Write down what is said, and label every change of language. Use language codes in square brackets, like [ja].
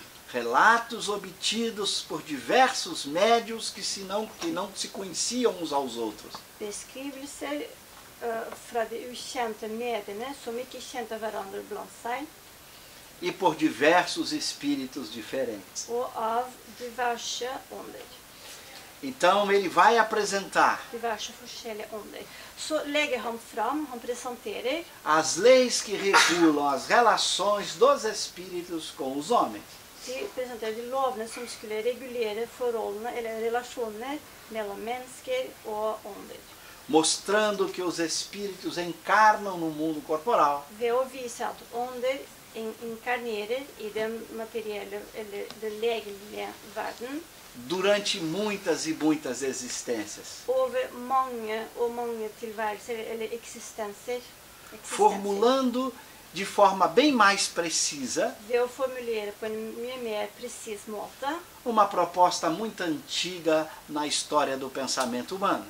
[pt] Relatos obtidos por diversos médiuns que não se conheciam uns aos outros. [no] Beskrivelser fra de ukjente mediene som ikke kjente hverandre blant seg, [pt] E por diversos espíritos diferentes. [no] og av diverse ånder. [pt] Então ele vai apresentar [no] Diverse forskjellige ånder. Så legger han fram, han presenterer [pt] as leis que regulam as relações dos espíritos com os homens. [no] de presenterer de lovene som skulle regulere forholdene eller relasjoner mellom mennesker og ånder. [pt] Mostrando que os espíritos encarnam no mundo corporal [no] Ved å vise at ånder inkarnerer i den materielle eller den legemlige verden [pt] durante muitas e muitas existências, [no] over mange og mange tilværelser eller eksistenser. [pt] formulando de forma bem mais precisa [no] Ved å formulere på en mye mer presis måte [pt] uma proposta muito antiga na história do pensamento humano,